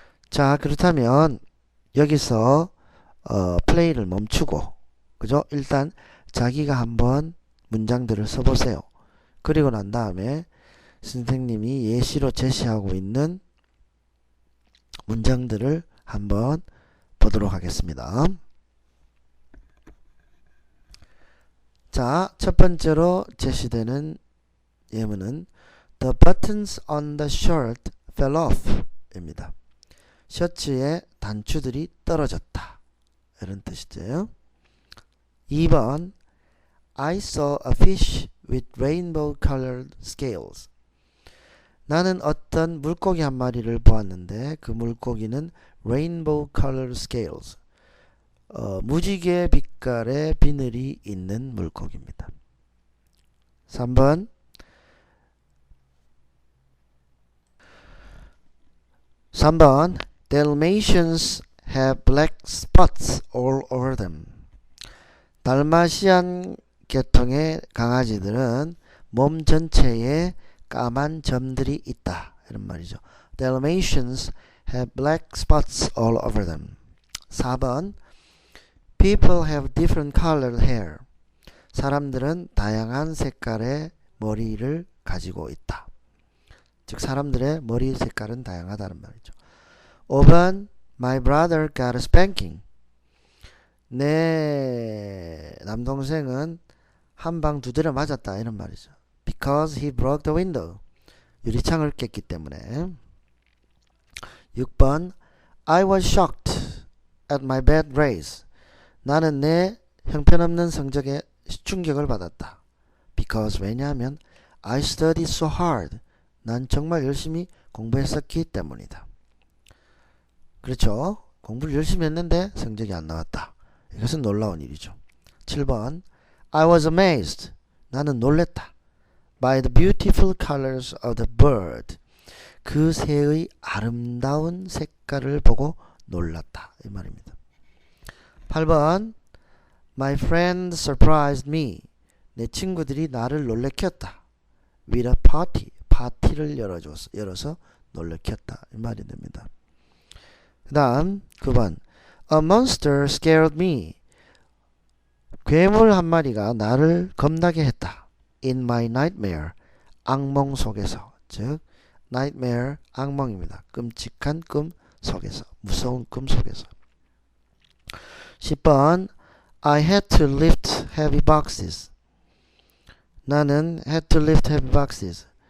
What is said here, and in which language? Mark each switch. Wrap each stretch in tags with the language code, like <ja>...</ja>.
<ko>자, 그렇다면 여기서 플레이를 멈추고 그죠? 일단 자기가 한번 문장들을 써보세요. 그리고 난 다음에 선생님이 예시로 제시하고 있는 문장들을 한번 보도록 하겠습니다. 자, 첫 번째로 제시되는 예문은</ko> <en>The buttons on the shirt fell off</en> <ko>입니다. 셔츠의 단추들이 떨어졌다. 이런 뜻이죠. 2번</ko> <en>I saw a fish with rainbow colored scales.</en> <ko>나는 어떤 물고기 한 마리를 보았는데 그 물고기는</ko> <en>rainbow colored scales.</en> <ko>무지개 빛깔의 비늘이 있는 물고기입니다. 3번</ko> <en>Dalmatians have black spots all over them.</en> <ko>달마시안 계통의 강아지들은 몸 전체에 까만 점들이 있다. 이런 말이죠.</ko> <en>Dalmatians have black spots all over them.</en> <ko>4번</ko> <en>People have different colored hair.</en> <ko>사람들은 다양한 색깔의 머리를 가지고 있다. 즉 사람들의 머리 색깔은 다양하다는 말이죠. 5번</ko> <en>My brother got a spanking.</en> <ko>내 남동생은 한 방 두드려 맞았다. 이런 말이죠.</ko> <en>Because he broke the window.</en> <ko>유리창을 깼기 때문에. 6번</ko> <en>I was shocked at my bad grades.</en> <ko>나는 내 형편없는 성적에 충격을 받았다.</ko> <en>Because</en> <ko>왜냐하면</ko> <en>I studied so hard.</en> <ko>난 정말 열심히 공부했었기 때문이다. 그렇죠. 공부를 열심히 했는데 성적이 안 나왔다. 이것은 놀라운 일이죠. 7번</ko> <en>I was amazed.</en> <ko>나는 놀랬다.</ko> <en>by the beautiful colors of the bird.</en> <ko>그 새의 아름다운 색깔을 보고 놀랐다. 이 말입니다. 8번</ko> <en>My friend surprised me.</en> <ko>내 친구들이 나를 놀래켰다.</ko> <en>With a party.</en> <ko>파티를 열어서 놀래켰다. 이 말이 됩니다. 그 다음 9번</ko> <en>A monster scared me.</en> <ko>괴물 한 마리가 나를 겁나게 했다.</ko> <en>In my nightmare.</en> <ko>악몽 속에서. 즉 nightmare 악몽입니다. 끔찍한 꿈 속에서. 무서운 꿈 속에서. 10번</ko> <en>I had to lift heavy boxes.</en> <ko>나는</ko> <en>had to lift heavy boxes.</en>